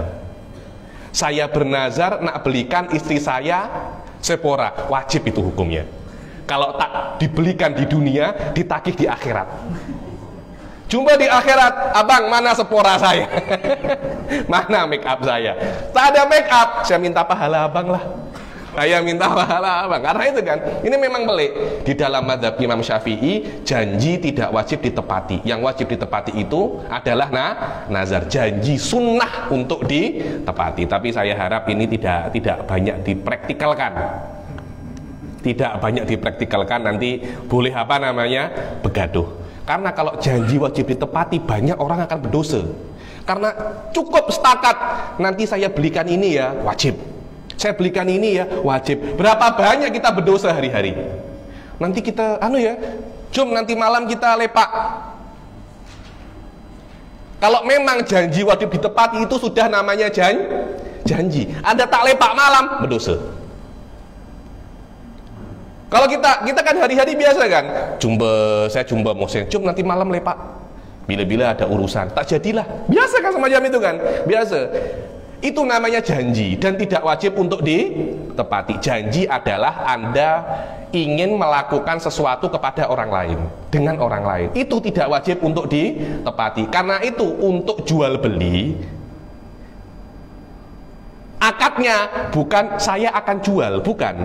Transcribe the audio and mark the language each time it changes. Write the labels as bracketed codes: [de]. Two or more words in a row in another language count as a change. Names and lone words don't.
[ms] Saya bernazar nak belikan istri saya Sephora, wajib itu hukumnya. Kalau tak dibelikan di dunia, ditagih di akhirat. Jumpa di akhirat, abang mana Sephora saya? Mana [en] make up [ms] saya? Tak ada [en] make up, [ms] saya minta pahala abang lah. Saya minta pahala abang. Karena itu kan, ini memang pelik. Di dalam mazhab Imam Syafi'i, janji tidak wajib ditepati. Yang wajib ditepati itu adalah nazar, janji sunnah untuk ditepati. Tapi saya harap ini tidak banyak dipraktikalkan. Tidak banyak dipraktikalkan, nanti boleh apa namanya? Begaduh. Karena kalau janji wajib ditepati, banyak orang akan berdosa. Karena cukup setakat, nanti saya belikan ini ya, wajib. Saya belikan ini ya, wajib. Berapa banyak kita berdosa hari-hari. Nanti kita, jom nanti malam kita lepak. Kalau memang janji wajib ditepati itu sudah namanya janji. Anda tak lepak malam, berdosa. Kalau kita kan hari-hari biasa kan, saya jumpa Mohsen, jom nanti malam lepak. Bila-bila ada urusan, tak jadilah. Biasa kan semacam itu kan, biasa. Itu namanya janji dan tidak wajib untuk ditepati. Janji adalah Anda ingin melakukan sesuatu kepada orang lain, dengan orang lain. Itu tidak wajib untuk ditepati. Karena itu untuk jual beli Akadnya bukan saya akan jual, bukan.